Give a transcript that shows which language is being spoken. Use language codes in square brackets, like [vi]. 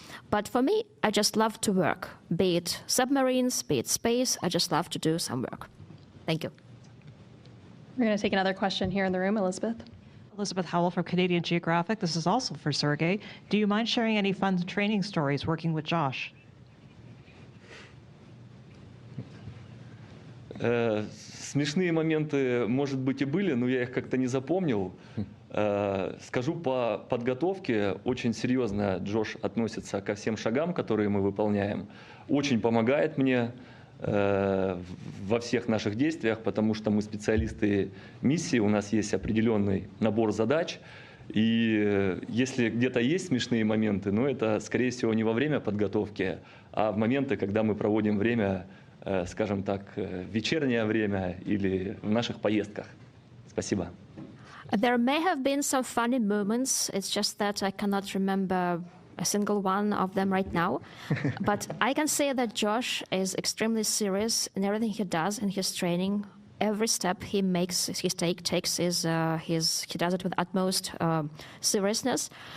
[en] But for me, I just love to work, be it submarines, be it space, I just love to do some work. Thank you. We're going to take another question here in the room. Elizabeth. Elizabeth Howell from Canadian Geographic. This is also for Sergey. Do you mind sharing any fun training stories working with Josh? [ru] Смешные моменты, может быть, и были, но я их как-то не запомнил. Скажу по подготовке, очень серьезно Джош относится ко всем шагам, которые мы выполняем. Очень помогает мне во всех наших действиях, потому что мы специалисты миссии, у нас есть определенный набор задач. И если где-то есть смешные моменты, но это, скорее всего, не во время подготовки, а в моменты, когда мы проводим время, скажем так, вечернее время или в наших поездках. Спасибо. [en] There may have been some funny moments. It's just that I cannot remember a single one of them right now. But I can say that Josh is extremely serious in everything he does in his training. Every step he makes, he does it with utmost seriousness.